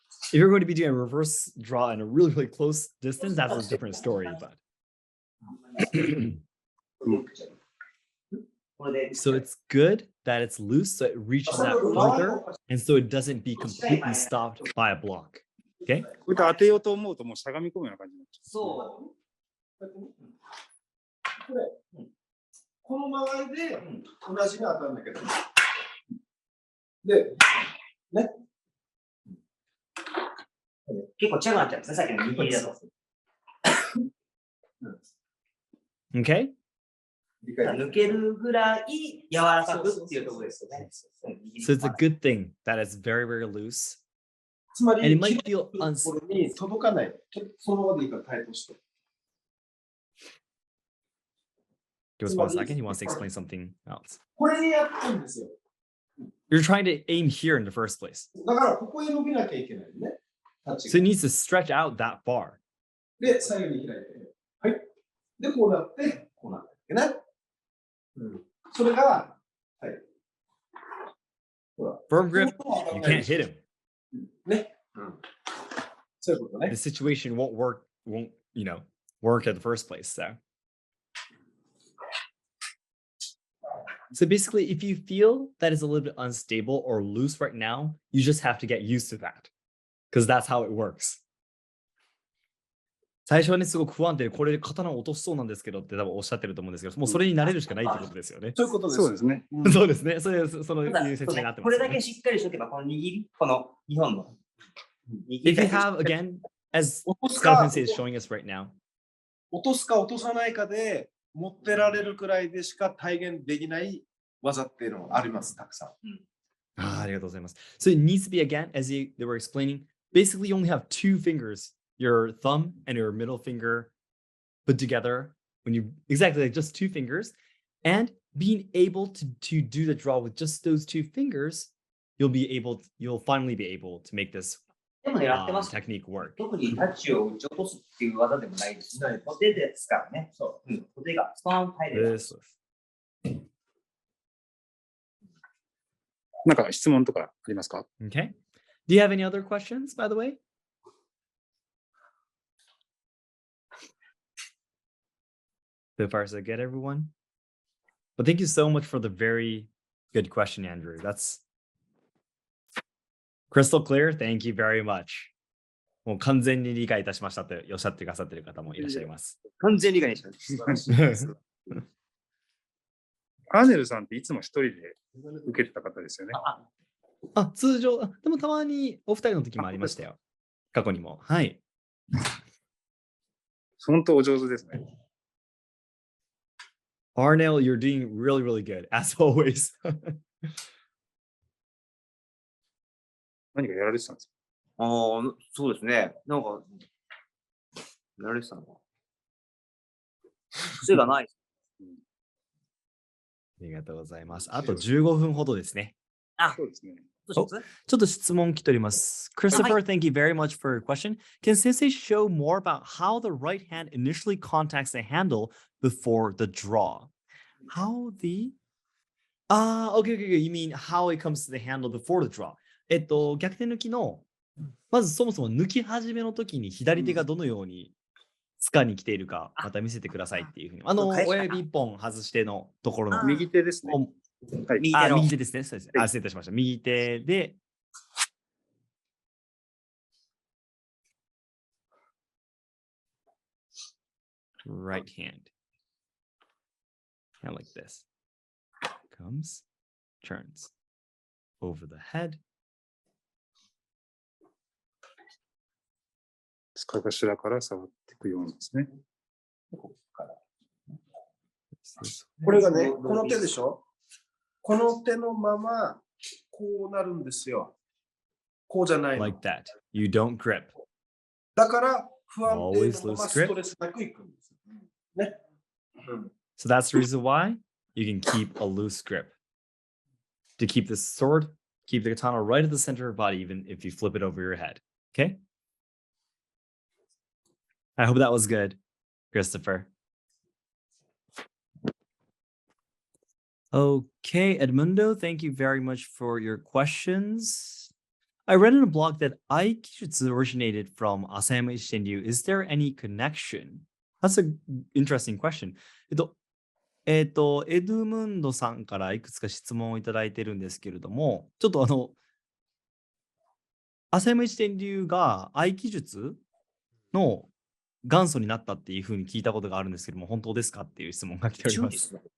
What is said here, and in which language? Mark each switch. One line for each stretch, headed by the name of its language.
English: If you're going to be doing a reverse draw in a really, really close distance, that's a different story. But so it's good that it's loose, so it reaches out further, and so it doesn't be completely stopped by a block. Okay?
Japanese: これ当てようと思うともうしゃがみ込むような感じになっちゃう。そう。この曲がりで同じに当たるんだけど。で、ね。結構違くなっちゃうんですね、さっきの右だと。
English: Okay?
Japanese: 抜けるぐらい柔らかくっていうところですよね。
English: So it's a good thing that it's very, very loose.
Japanese: つまり、
English: And it might feel
Japanese: に届かない。そのままでいいからタイプして。
English: Give us 1 second. He wants to explain something else.
Japanese: これでやってるんですよ。
English: You're trying to aim here in the first place.
Japanese: だからここへ伸びなきゃいけないね。
English: So it needs to stretch out that far.
Japanese: で、左右に開いて。はい。で、こうなって、こうなってね。それが、はい。
English: Firm grip, you can't hit him.
Japanese: ね。そういうことね。
English: The situation won't work, work at the first place. So basically, if you feel that it's a little bit unstable or loose right now, you just have to get used to that. Because that's how it works.
Japanese: 最初はね、すごく不安定で、これで刀を落としそうなんですけどって多分おっしゃってると思うんですけど、もうそれに慣れるしかないってことですよね。そういうことです。そうですね。そうですね。その説明があってます、ね。これだけしっかりしとけば、この握り、この日本の。
English: If you have, again, as Scott Sensei is showing us right now,
Japanese: 落とすか落とさないかで持ってられるくらいでしか体現できない技っていうのがあります、たくさん。ありがとうございます。
English: So it needs to be, again, as they were explaining, basically you only have 2 fingers, your thumb and your middle finger put together when you, exactly like just 2 fingers, and being able to do the draw with just those 2 fingers, you'll finally be able to make this
Japanese: でも狙ってます。
English: technique work?
Japanese: 特にタッチを打ち落とすっていう技でもないですし、小手ですからね。そう。小手がスパーン入れば。
English: This.
Japanese: なんか質問とかありますか？
English: Okay. Do you have any other questions, by the way? So far, so good, everyone. But thank you so much for the very good question, Andrew. That's crystal clear. Thank you very much.
Japanese: もう完全に理解いたしましたとおっしゃってくださっている方もいらっしゃいます。完全理解しました。アーネルさんっていつも一人で受けてた方ですよね。通常、でもたまにお二人の時もありましたよ。過去にも。はい。本当お上手ですね。
English: Arnell, you're doing really, really good, as always.
Japanese: 何かやられてたんですか？そうですね。なんか、やられてたのか。癖がない。ありがとうございます。あと15分ほどですね。そうですね。ちょっと質問来ております。
English: Christopher, thank you very much for your question. Can Sensei show more about how the right hand initially contacts the handle before the draw? How the... okay. You mean how it comes to the handle before the draw.
Japanese: 逆転抜きの、まずそもそも抜き始めの時に左手がどのようにつかに来ているか、また見せてくださいっていうふうに。親指一本外してのところの。右手ですね。はい、右手ですね。そうですね。失礼いたしました。右手で、
English: right hand. And like this. Comes, turns over the head.
Japanese: 使い頭から触っていくようなんですね。これがね、この手でしょ？この手のままこうなるんですよ。こうじゃないの。
English: Like that. You don't grip.
Japanese: だから不安定
English: Always
Japanese: のま
English: grip.
Japanese: ストレスなくいくんです。ね。
English: So that's the reason why you can keep a loose grip. To keep the sword, keep the katana right at the center of your body, even if you flip it over your head. Okay? I hope that was good, Christopher. Okay, Edmundo, thank you very much for your questions. I read in a blog that Aikijutsu originated from Asayama Ichiden. Is there any connection? That's an interesting question.
Japanese: エドムンドさんからいくつか質問をいただいてるんですけれども、ちょっと浅山一天流が合気術の元祖になったっていうふうに聞いたことがあるんですけども、本当ですかっていう質問が来ております。